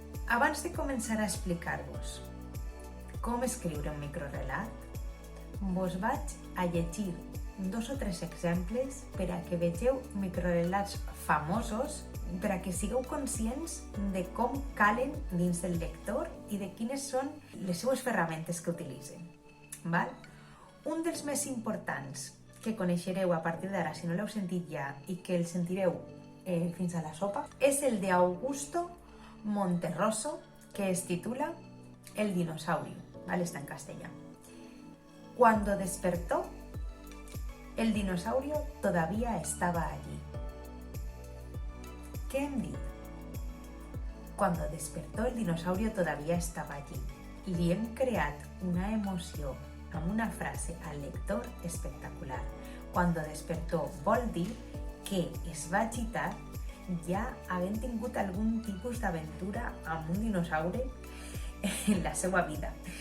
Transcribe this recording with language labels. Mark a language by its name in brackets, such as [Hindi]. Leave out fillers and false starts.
[Catalan] Abans de començar a explicar-vos com escriure un microrelat, vos vaig a llegir 2 o 3 exemples per a que vegeu microrelats famosos, per a que sigueu conscients de com calen dins del lector i de quines són les seues ferramentes que utilitzen. Val? Un dels més importants que coneixereu a partir d'ara, si no l'heu sentit ja, i que el sentireu fins a la sopa, és el de Augusto Monterroso, que es titula El dinosaurio, ¿vale? Está en castellà. [Spanish] Cuando despertó, el dinosaurio todavía estaba allí. [Catalan] ¿Qué hem dit? [Spanish] Cuando despertó, el dinosaurio todavía estaba allí. [Catalan] Li hem creat una emoció amb una frase al lector espectacular. [Spanish] Cuando despertó [Catalan] vol dir que es va agitar ja havent tingut algun tipus d'aventura amb un dinosaure en la seva vida.